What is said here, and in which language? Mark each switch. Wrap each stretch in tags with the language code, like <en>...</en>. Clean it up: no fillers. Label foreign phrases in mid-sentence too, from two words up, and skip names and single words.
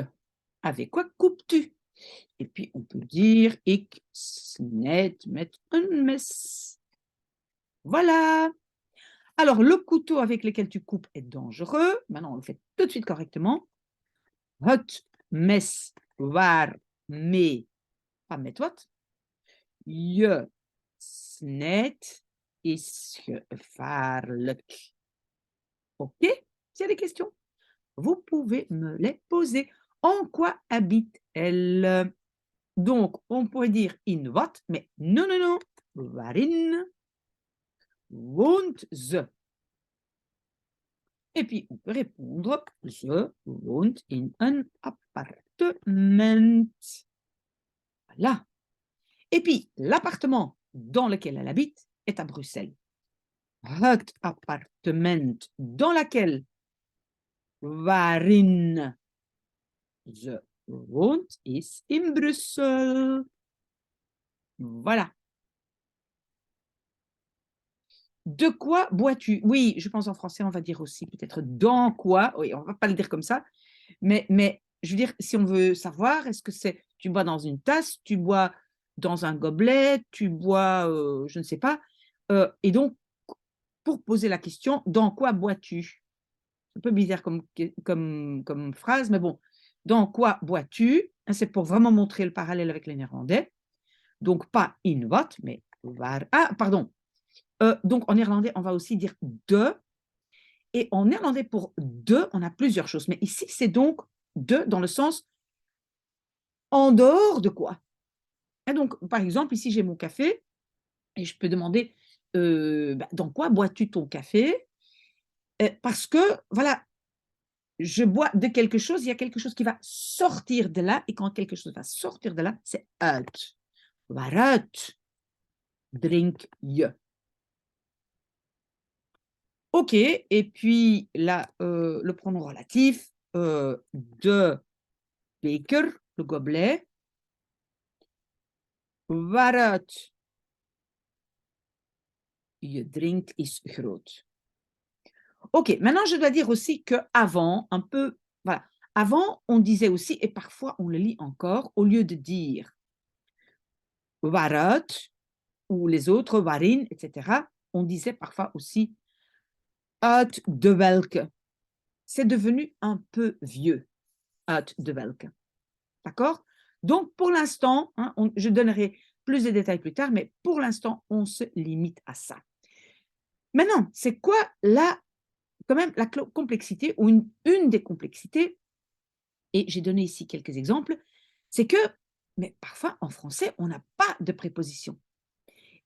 <fr>Avec quoi coupes-tu? Et puis, on peut dire</fr> <nl>ik snijd met een mes.</nl> <fr>Voilà. Alors, le couteau avec lequel tu coupes est dangereux. Maintenant, on le fait tout de suite correctement.</fr> <nl>Het mes waarmee, pas met wat, je snijdt is gevaarlijk. OK?</nl> <fr>S'il y a des questions, vous pouvez me les poser. En quoi habite-t-elle? Donc, on pourrait dire</fr> <nl>in wat,</nl> <fr>mais non, non, non.</fr> <nl>Waarin woont ze?</nl> <fr>Et puis, on peut répondre,</fr> <nl>ze woont in een appartement.</nl> <fr>Voilà. Et puis, l'appartement dans lequel elle habite est à Bruxelles.</fr> <nl>Het appartement</nl> <fr>dans lequel</fr> <nl>waarin ze woont is in Bruxelles.</nl> <fr>Voilà. De quoi bois-tu? Oui, je pense en français, on va dire aussi peut-être dans quoi. Oui, on ne va pas le dire comme ça. Mais je veux dire, si on veut savoir, est-ce que c'est tu bois dans une tasse, tu bois dans un gobelet, tu bois, je ne sais pas. Et donc, pour poser la question, dans quoi bois-tu? C'est un peu bizarre comme phrase, mais bon, dans quoi bois-tu? C'est pour vraiment montrer le parallèle avec les néerlandais. Donc, pas</fr> <en>in what,</en> <fr>mais waar. Ah, pardon. Donc, en néerlandais, on va aussi dire de. Et en néerlandais, pour de, on a plusieurs choses. Mais ici, c'est donc de dans le sens en dehors de quoi? Et donc, par exemple, ici, j'ai mon café et je peux demander dans quoi bois-tu ton café? Parce que, voilà, je bois de quelque chose, il y a quelque chose qui va sortir de là. Et quand quelque chose va sortir de là, c'est uit.</fr> <nl>Waaruit drink je?</nl> <fr>OK, et puis là, le pronom relatif</fr> <nl>de beker,</nl> <fr>le gobelet.</fr> <nl>Waaruit je drinkt is groot.</nl> <fr>OK, maintenant je dois dire aussi qu'avant, un peu, voilà, avant on disait aussi, et parfois on le lit encore, au lieu de dire waaruit ou les autres waarin, etc., on disait parfois aussi</fr> <nl>uit de welke.</nl> <fr>C'est devenu un peu vieux,</fr> <nl>uit de welke.</nl> <fr>D'accord? Donc, pour l'instant, hein, je donnerai plus de détails plus tard, mais pour l'instant, on se limite à ça. Maintenant, c'est quoi quand même la complexité ou une des complexités? Et j'ai donné ici quelques exemples. C'est que, mais parfois en français, on n'a pas de préposition.</fr>